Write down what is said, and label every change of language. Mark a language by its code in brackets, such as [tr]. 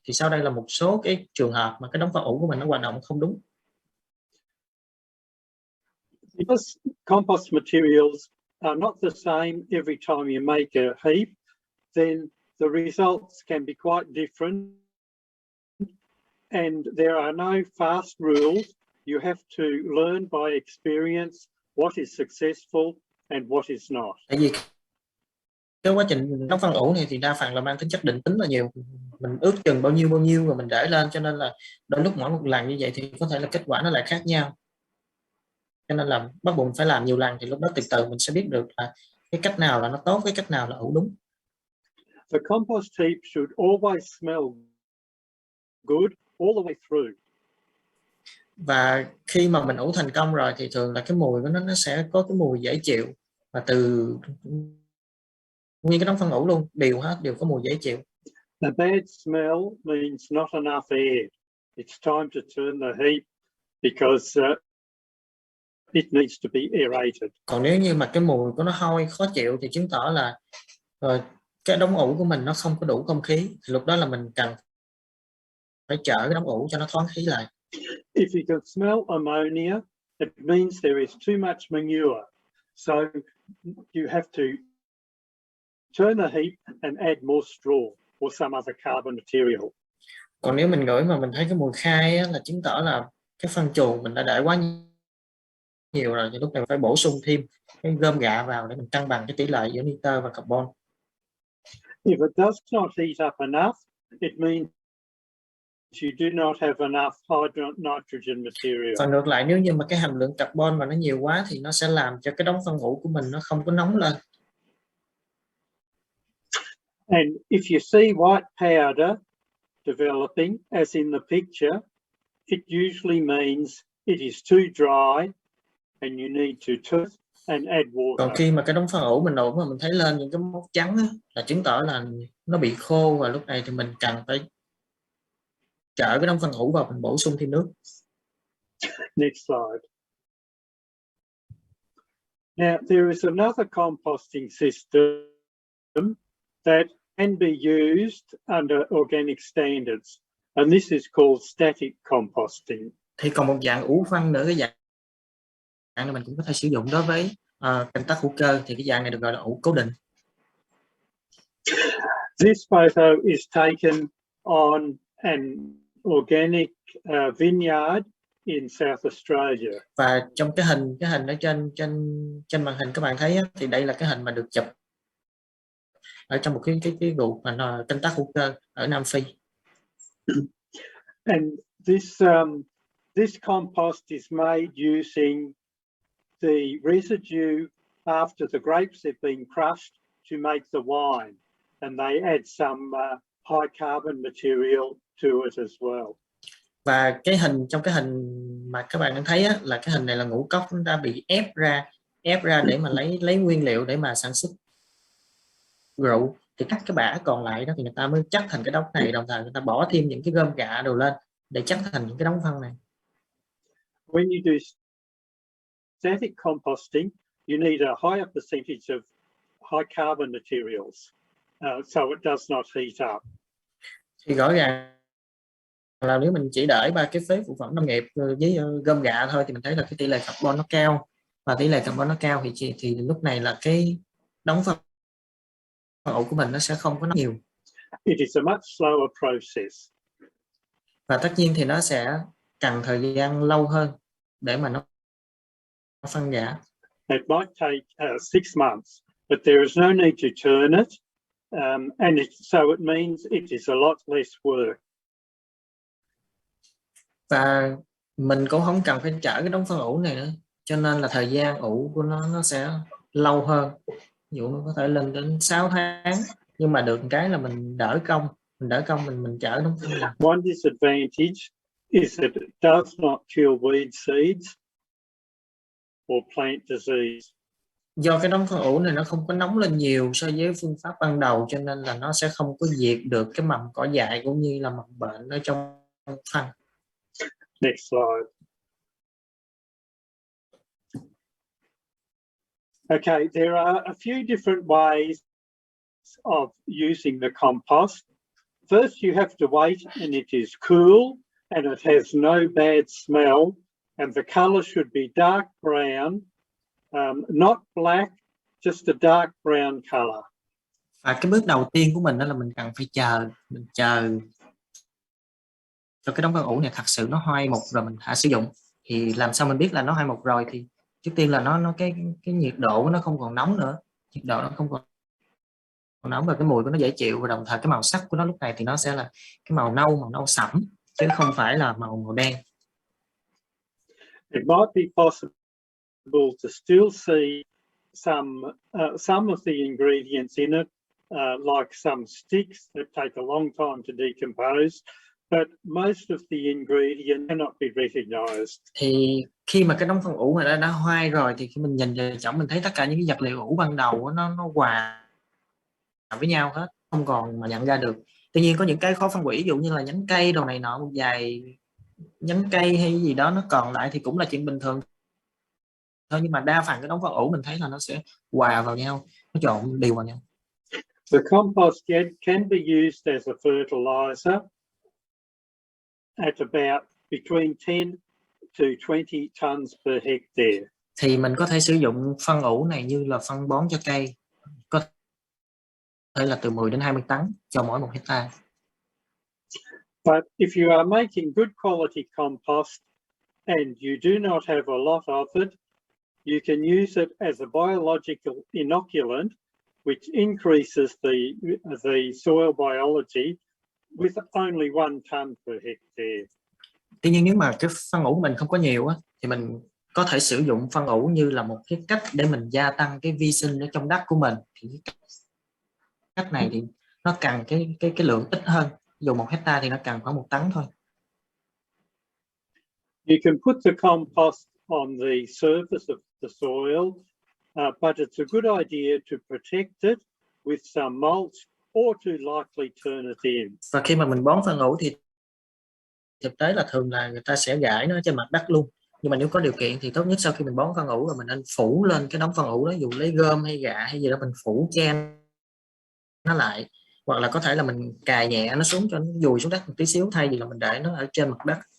[vi] Thì sau đây là một số cái trường hợp mà cái đống phân ủ của mình nó hoạt động không đúng. [en] Because compost materials are not the same every time you make a heap, then the results can be quite different. And there are no fast rules. You have to learn by experience what is successful and what is not. [vi] Tại vì cái quá trình đóng phân ủ này thì đa phần là mang tính chất định tính là nhiều, mình ước chừng bao nhiêu rồi mình để lên, cho nên là đôi lúc mỗi một lần như vậy thì có thể là kết quả nó lại khác nhau, cho nên là bắt buộc phải làm nhiều lần thì lúc đó từ từ mình sẽ biết được là cái cách nào là nó tốt, cái cách nào là ủ đúng. [en] The compost heap should always smell good all the way through. [vi] Và khi mà mình ủ thành công rồi thì thường là cái mùi của nó sẽ có cái mùi dễ chịu, và từ nguyên cái đống phân ủ luôn đều có mùi dễ chịu. [en] The bad smell means not enough air. It's time to turn the heap because it needs to be aerated. [vi] Còn nếu như mà cái mùi của nó hôi khó chịu thì chứng tỏ là cái đống ủ của mình nó không có đủ không khí, thì lúc đó là mình cần phải chở cái đống ủ cho nó thoáng khí lại. [en] If you can smell ammonia, it means there is too much manure. So you have to turn the heap and add more straw or some other carbon material. [vi] Còn nếu mình ngửi mà mình thấy cái mùi khai á, là chứng tỏ là cái phân chuồng mình đã để quá nhiều rồi, thì lúc này phải bổ sung thêm cái gom gạ vào để mình cân bằng cái tỷ lệ giữa nitơ và carbon. [en] If it does not heat up enough, it means you do not have enough nitrogen material. [vi] Và ngược lại, nếu như mà cái hàm lượng carbon mà nó nhiều quá thì nó sẽ làm cho cái đống phân ủ của mình nó không có nóng lên. [en] And if you see white powder developing, as in the picture, it usually means it is too dry and you need to turn and add water. [vi] Còn khi mà cái đống phân ủ mình ủ mà mình thấy lên những cái mốc trắng á, là chứng tỏ là nó bị khô, và lúc này thì mình cần phải chở cái đống phân ủ vào, mình bổ sung thêm nước. [en] Next slide. Now, there is another composting system that can be used under organic standards, and this is called static composting. [vi] Thì còn một dạng ủ phân nữa, cái dạng này mình cũng có thể sử dụng đối với canh tác hữu cơ, thì cái dạng này được gọi là ủ cố định. [en] This photo is taken on an organic vineyard in South Australia. [vi] Và trong cái hình ở trên màn hình các bạn thấy á, thì đây là cái hình mà được chụp ở trong một cái vụ mà canh tác hữu cơ ở Nam Phi. [en] And this compost is made using the residue after the grapes have been crushed to make the wine, and they add some high carbon material to it as well. [vi] Và trong cái hình mà các bạn đang thấy á, là cái hình này là ngũ cốc nó đã bị ép ra để mà lấy nguyên liệu để mà sản xuất rượu, thì các cái bã còn lại đó thì người ta mới chắc thành cái đống này, đồng thời người ta bỏ thêm những cái gom gạ đồ lên để chắc thành những cái đống phân này. [en] When you do static composting, you need a higher percentage of high carbon materials, so it does not heat up. [vi] Thì rõ ràng là nếu mình chỉ để ba cái phế phụ phẩm nông nghiệp với gom gạ thôi thì mình thấy là cái tỷ lệ carbon nó cao, và tỷ lệ carbon nó cao thì lúc này là cái đống phân ủ của mình nó sẽ không có nhiều. [en] It is a much slower process. [vi] Và tất nhiên thì nó sẽ cần thời gian lâu hơn để mà nó phân rã. [en] It might take 6 months, but there is no need to turn it, and so it means it is a lot less work. [vi] Và mình cũng không cần phải chở cái đống phân ủ này nữa, cho nên là thời gian ủ của nó sẽ lâu hơn. Ví dụ nó có thể lên đến 6 tháng, nhưng mà được cái là mình đỡ công, mình chở đống phân này. [en] One disadvantage is that it does not kill weed seeds or plant disease. [vi] Do cái đống phân ủ này nó không có nóng lên nhiều so với phương pháp ban đầu, cho nên là nó sẽ không có diệt được cái mầm cỏ dại cũng như là mầm bệnh ở trong phân. [en] Next slide. Okay, there are a few different ways of using the compost. First, you have to wait and it is cool and it has no bad smell, and the colour should be dark brown, not black, just a dark brown colour. [vi] Và cái bước đầu tiên của mình đó là mình cần phải chờ cho cái đống phân ủ này thật sự nó hoai mục rồi mình hãy sử dụng. Thì làm sao mình biết là nó hoai mục rồi? Thì trước tiên là nó cái nhiệt độ của nó không còn nóng nữa, nhiệt độ nó không còn nóng và cái mùi của nó dễ chịu, và đồng thời cái màu sắc của nó lúc này thì nó sẽ là cái màu nâu sẫm chứ không phải là màu đen. [en] It might be possible to still see some of the ingredients in it, like some sticks that take a long time to decompose, but most of the ingredients cannot be recognized. [vi] Thì khi mà cái đống phân ủ này đã hoai rồi thì khi mình nhìn vào trong mình thấy tất cả những cái vật liệu ủ ban đầu nó hòa với nhau hết, không còn mà nhận ra được. Tuy nhiên có những cái khó phân hủy, ví dụ như là nhánh cây đồ này nọ, một vài nhánh cây hay gì đó nó còn lại thì cũng là chuyện bình thường thôi, nhưng mà đa phần cái đống phân ủ mình thấy là nó sẽ hòa vào nhau, nó trộn đều vào nhau. [en] The compost can be used as a fertilizer at about between 10 to 20 tons per hectare. [vi] Thì mình có thể sử dụng phân ủ này như là phân bón cho cây, có thể là từ 10 đến 20 tấn cho mỗi 1 hectare. [en] But if you are making good quality compost and you do not have a lot of it, you can use it as a biological inoculant, which increases the soil biology with only 1 ton per hectare. [vi] Tuy nhiên nếu mà cái phân ủ của mình không có nhiều á, thì mình có thể sử dụng phân ủ như là một cái cách để mình gia tăng cái vi sinh ở trong đất của mình. Thì cách này thì nó cần cái lượng ít hơn, dù 1 hectare thì nó cần khoảng 1 tấn thôi. [en] You can put the compost on the surface of the soil, but it's a good idea to protect it with some mulch or to lightly turn it in. [vi] Và khi mà mình bón phân ủ thì thực tế là thường là người ta sẽ rải nó trên mặt đất luôn. Nhưng mà nếu có điều kiện thì tốt nhất sau khi mình bón phân ủ rồi mình nên phủ lên cái đống phân ủ đó, dù lấy gom hay gạ hay gì đó mình phủ che nó lại, hoặc là có thể là mình cài nhẹ nó xuống cho nó dùi xuống đất một tí xíu, thay vì là mình để nó ở trên mặt đất.